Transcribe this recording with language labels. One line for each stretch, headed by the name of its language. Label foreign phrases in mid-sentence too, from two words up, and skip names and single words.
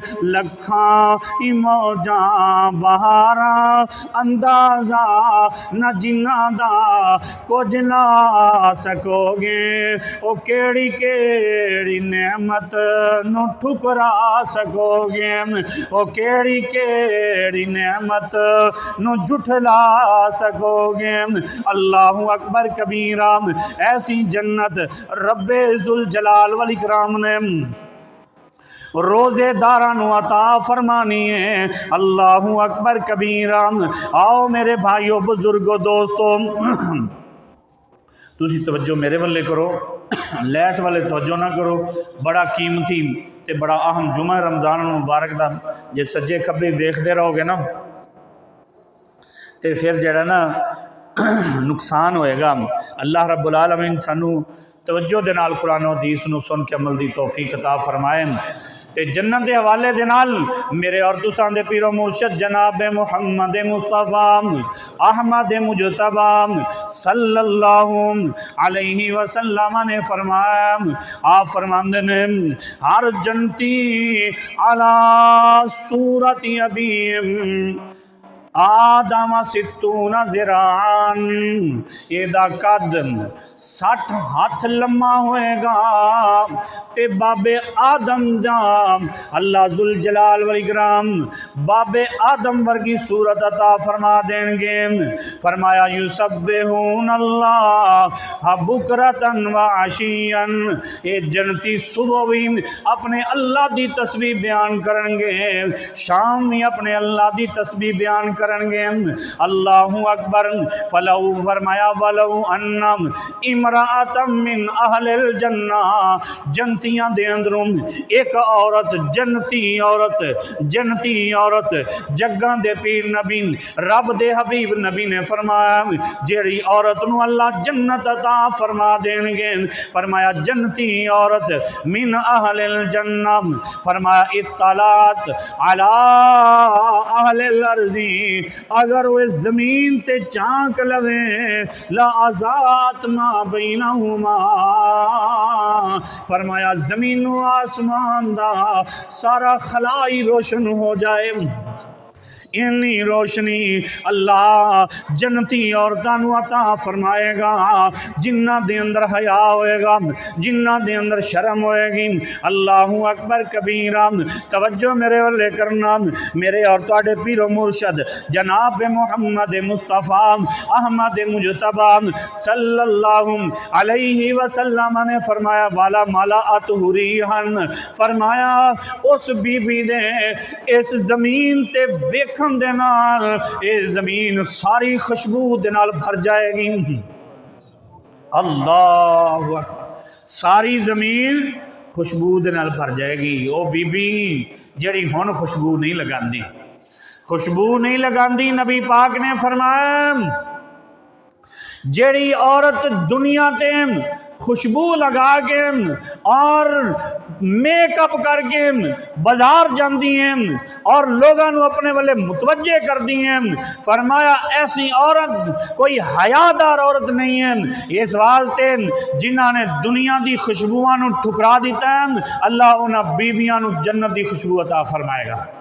Punjabi: لکھاں موجاں بہارا، اندازہ نہ جنہاں دا کجھ لا سکو گے، او کیہڑی کیہڑی نعمت نوں ٹھکرا سکو گے، او کیہڑی کیہڑی نعمت نوں جھٹلا سکو گے.
Arabic: الله أكبر كبيرا.
Punjabi: ایسی جنت
Arabic: رب ذو الجلال والإكرام
Punjabi: نے روزے داراں نوں عطا فرمانی ہے.
Arabic: الله أكبر كبيرا.
Punjabi: آؤ میرے بھائیو بزرگو دوستو، تسی توجہ میرے ولے کرو، لیفٹ ولے توجہ نہ کرو. بڑا قیمتی تے بڑا اہم جمعہ رمضان مبارک دا جے سجے کھبے ویکھدے رہو گے نا تو فیر ذرا نہ نقصان ہوئے گا. अल्लाह
Arabic: رب العالمين
Punjabi: سانوں توجہ دے نال قرآن اور حدیث نوں سن کے عمل دی توفیق عطا فرمائے. تے جنت کے حوالے دے نال میرے اور تساں دے پیرو مرشد جناب محمد مصطفیٰ احمد مجتبیٰ
Arabic: صلى الله عليه وسلم
Punjabi: نے فرمایا، آپ فرماتے نے ہر جنتی
Arabic: على صورة أبي آدم ستون ذراعا,
Punjabi: ایدا قد 60 ہتھ لما ہوئے گا تے بابے آدم دا اللہ
Arabic: ذو الجلال والإكرام
Punjabi: بابے آدم ورگی صورت عطا فرما دین گے.
Arabic: فرمایا يسبحون الله بكرة وعشيا,
Punjabi: یہ جنتی صبح بھی اپنے اللہ دی تسبیح بیان کریں گے، شام بھی اپنے اللہ دی تسبیح بیان کرن گے
Arabic: الله أكبر. فله فرمایا وله أن امرأة من أهل الجنة,
Punjabi: جنتیاں دے اندروں اک عورت جنتی عورت جگاں دے پیر نبی رب دے حبیب نبی نے فرمایا جیہڑی عورت نوں اللہ جنت عطا فرما دین گے، فرمایا جنتی عورت
Arabic: من أهل الجنة,
Punjabi: फरमाया
Arabic: اطلعت على أهل الأرض,
Punjabi: اگر او اس زمین تے جھانک لوے
Arabic: لأضاءت ما بينهما,
Punjabi: فرمایا زمین آسمان دا سارا خلائی روشن ہو جائے. اِنی روشنی اللہ جنتی عورتاں نوں عطا فرمائے گا جنہاں دے اندر حیا ہوئے گا، جنہاں دے اندر شرم ہوئے گی.
Arabic: الله أكبر كبيرا.
Punjabi: توجہ میرے ولے کرنا، میرے اور تہاڈے پیرو مرشد جناب محمد مصطفیٰ احمد مجتبیٰ
Arabic: صلى الله عليه وسلم
Punjabi: نے فرمایا
Arabic: ولملأته ريحا,
Punjabi: فرمایا اس بی بی دے اس زمین تے ویکھ دے نال یہ زمین ساری خوشبو دے نال بھر جائے گی. اللہ ساری زمین خوشبو دے نال بھر جائے گی. او بی بی جیہڑی ہن خوشبو نہیں لگاندی، خوشبو نہیں لگاندی، نبی پاک نے فرمایا جیہڑی عورت دنیا تے خوشبو لگا کے اور میک اپ کر کے بازار جاتی ہیں اور لوگوں اپنے ولے متوجہ کر دی ہیں، فرمایا ایسی عورت کوئی حیادار عورت نہیں ہے. اس واسطے جنہاں نے دنیا کی خوشبوآں ٹھکرا دتا ہے اللہ انہاں نے بی بیاں جنت کی خوشبو عطا فرمائے گا.